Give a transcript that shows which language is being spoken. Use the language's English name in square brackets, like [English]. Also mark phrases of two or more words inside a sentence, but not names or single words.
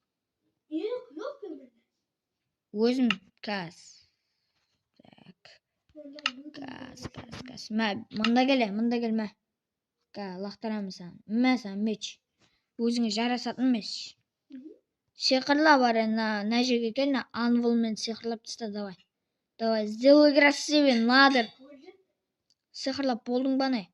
[Kazakh] Өзім кас. Кас. Мұнда кел, мә. Лақтырамын саған. Мә саған меч. Өзіңе жарасатын меч. Сиқырла бар, на жерге кел, анвылмен сиқырлап таста, [Russian] давай. Давай, сделай красивый, [Kazakh] надыр. Сиқырлап болдың ба не?